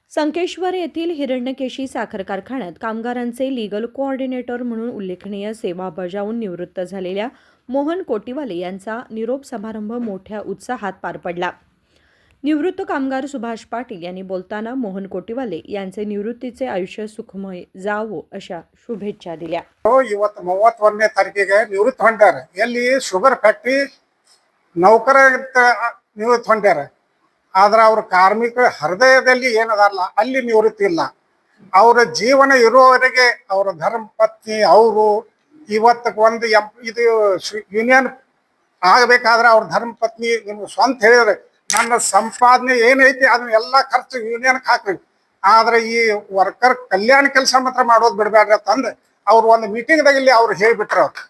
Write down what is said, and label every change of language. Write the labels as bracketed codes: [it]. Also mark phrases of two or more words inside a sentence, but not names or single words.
[mr] संकेश्वर येथील हिरण्यकेशी साखर कारखान्यात कामगारांचे लीगल कोऑर्डिनेटर म्हणून उल्लेखनीय सेवा बजावून निवृत्त झालेल्या मोहन कोटीवाले यांचा निरोप समारंभ मोठ्या उत्साहात पार पडला. निवृत्त कामगार सुभाष पाटील यांनी बोलताना मोहन कोटीवाले यांचे निवृत्तीचे आयुष्य सुखमय जावो अशा शुभेच्छा दिल्या. [kn] ಇವತ್ತು 31ನೇ ತಾರೀಕಿಗೆ ನಿವೃತ್ತಿ ಹೊಂದಾರ. ಎಲ್ಲಿ [en] sugar factory [kn] ನೌಕರ ನಿವೃತ್ತಿ ಹೊಂದಾರ. ಆದ್ರೆ ಅವ್ರ ಕಾರ್ಮಿಕರ ಹೃದಯದಲ್ಲಿ ಏನದಾರಲ್ಲ ಅಲ್ಲಿ ನಿವೃತ್ತಿ ಇಲ್ಲ. ಅವರ ಜೀವನ ಇರುವವರೆಗೆ ಅವರ ಧರ್ಮ ಪತ್ನಿ ಅವರು ಇವತ್ತು ಒಂದು ಇದು ಯೂನಿಯನ್ ಆಗಬೇಕಾದ್ರೆ ಅವ್ರ ಧರ್ಮ ಪತ್ನಿ ಸ್ವಂತ ಹೇಳಿದ್ರೆ ನನ್ನ ಸಂಪಾದನೆ ಏನೈತಿ ಅದನ್ನ ಎಲ್ಲ ಖರ್ಚು ಯೂನಿಯನ್ಗೆ ಹಾಕ್ರಿ, ಆದ್ರೆ ಈ ವರ್ಕರ್ ಕಲ್ಯಾಣ ಕೆಲಸ ಮಾತ್ರ ಮಾಡೋದು ಬಿಡಬೇಡ್ರಿ ಅಂತಂದು ಅವ್ರು ಒಂದು ಮೀಟಿಂಗ್ದಾಗ ಇಲ್ಲಿ ಅವ್ರು ಹೇಳಿಬಿಟ್ರು.